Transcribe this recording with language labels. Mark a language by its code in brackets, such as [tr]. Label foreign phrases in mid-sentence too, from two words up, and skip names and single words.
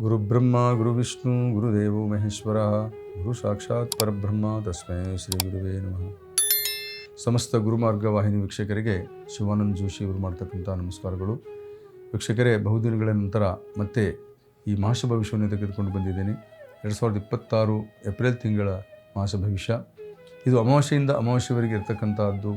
[sa] ಗುರುಬ್ರಹ್ಮ ಗುರುವಿಷ್ಣು ಗುರುದೇವೋ ಮಹೇಶ್ವರ ಗುರು ಸಾಕ್ಷಾತ್ ಪರಬ್ರಹ್ಮ ತಸ್ಮೈ ಶ್ರೀ ಗುರುವೇ ನಮಃ. [kn] ಸಮಸ್ತ ಗುರುಮಾರ್ಗ ವಾಹಿನಿ ವೀಕ್ಷಕರಿಗೆ ಶಿವಾನಂದ ಜೋಶಿ ಅವರು ಮಾಡ್ತಕ್ಕಂಥ ನಮಸ್ಕಾರಗಳು. ವೀಕ್ಷಕರೇ, ಬಹುದಿನಗಳ ನಂತರ ಮತ್ತೆ ಈ ಮಾಸ ಭವಿಷ್ಯವನ್ನು ತೆಗೆದುಕೊಂಡು ಬಂದಿದ್ದೇನೆ. 2026 ಏಪ್ರಿಲ್ ತಿಂಗಳ ಮಾಸ ಭವಿಷ್ಯ. ಇದು ಅಮಾವಾಸ್ಯೆಯಿಂದ ಅಮಾವಾಸ್ಯವರೆಗೆ ಇರತಕ್ಕಂಥದ್ದು.